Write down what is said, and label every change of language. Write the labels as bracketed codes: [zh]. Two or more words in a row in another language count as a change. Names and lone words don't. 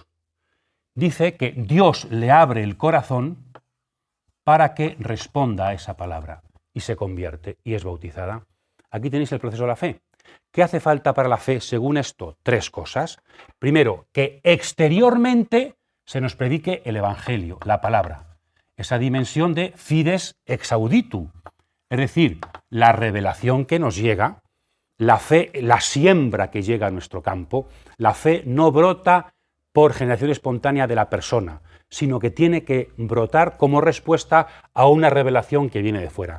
[es] Dice que Dios le abre el corazón para que responda a esa palabra y se convierte y es bautizada. Aquí tenéis el proceso de la fe. ¿Qué hace falta para la fe según esto? 3 cosas. Primero, que exteriormente se nos predique el Evangelio, la palabra. Esa dimensión de [la] fides ex auditu, [es] es decir, la revelación que nos llega, la fe, la siembra que llega a nuestro campo. La fe no brota por generación espontánea de la persona, sino que tiene que brotar como respuesta a una revelación que viene de fuera.